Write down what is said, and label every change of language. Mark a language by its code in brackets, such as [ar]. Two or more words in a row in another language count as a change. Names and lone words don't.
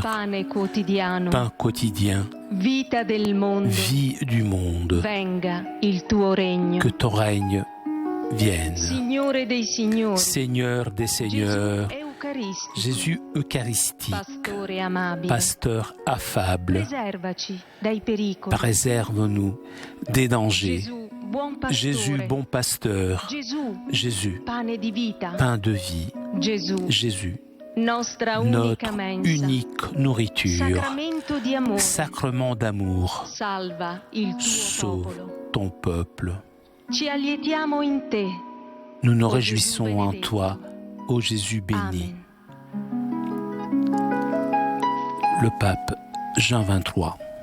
[it] pane quotidiano, [fr] pain quotidien, [it] vita del mondo, [fr] vie du monde, [it] venga il tuo regno. [fr] que ton règne vienne. [it] Signore dei signori, [fr] Seigneur des seigneurs, [it] Gesù Eucaristico, [fr] Jésus eucharistique, [it] Pastore amabile, [fr] pasteur affable, [it] preservaci dai pericoli. [fr] préserve-nous des dangers. [it] Gesù, buon pastore, [fr] Jésus, bon pasteur, [it] Gesù, [fr] Jésus, [it] pane di vita, [fr] pain de vie, [it] Gesù, [fr] Jésus, [it] nostra unica [fr] notre [it] mensa, [fr] unique nourriture, [it] sacramento di amore, [fr] sacrement d'amour, [it] salva il tuo [fr] sauve [it] popolo. [fr] ton peuple. [it] Ci allietiamo in te, [fr] Nous nous [it] ô [fr] réjouissons [it] Gesù [fr] en [it] benedetto. [fr] toi, ô Jésus béni. Amen. Le pape Jean XXIII.